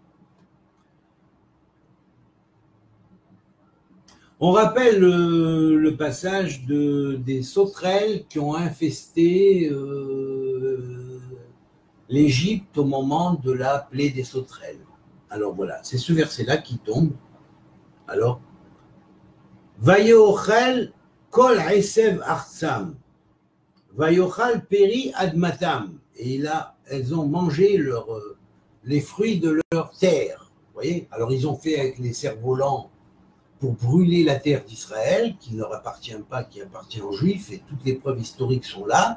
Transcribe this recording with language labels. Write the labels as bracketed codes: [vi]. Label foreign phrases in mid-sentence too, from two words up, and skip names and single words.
[fr] On rappelle le passage des sauterelles qui ont infesté l'Égypte au moment de la plaie des sauterelles. Alors voilà, c'est ce verset-là qui tombe. Alors, [he] ויאכל כל עשב ארצם ויאכל פרי אדמתם. [fr] Et là, elles ont mangé les fruits de leur terre. Vous voyez? Alors ils ont fait avec les cerfs-volants pour brûler la terre d'Israël, qui ne leur appartient pas, qui appartient aux Juifs, et toutes les preuves historiques sont là.